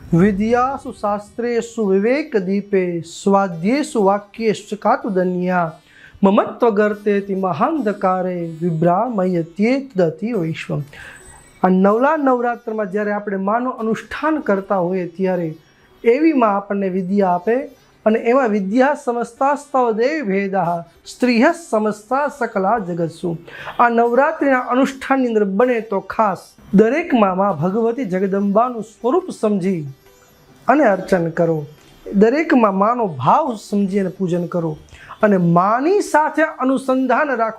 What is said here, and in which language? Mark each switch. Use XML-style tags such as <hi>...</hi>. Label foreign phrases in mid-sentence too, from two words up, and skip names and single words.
<sa>विद्यासु शास्त्रेषु विवेक दीपे स्वाद्येषु वाक्येषु कातुदन्या ममत्व गर्तेति महांधकारे विभ्रामयत्येतदति वैश्वम।</sa> <gu>આ નવલા નવરાત્રમાં જ્યારે આપણે માનું અનુષ્ઠાન કરતા હોઈએ ત્યારે એવી માં આપણને વિદ્યા આપે અને એમાં</gu> <sa>વિદ્યા સમસ્તાસ્તવ દેવી ભેદા સ્ત્રીહ સમસ્તા સકલા જગત્સુ।</sa> <gu>આ નવરાત્રિના અનુષ્ઠાનની અંદર બને તો ખાસ દરેક માં ભગવતી જગદંબાનું સ્વરૂપ સમજી અને અર્ચન કરો, દરેકમાં માનો ભાવ સમજી અને પૂજન કરો અને માની સાથે અનુસંધાન રાખો।</gu>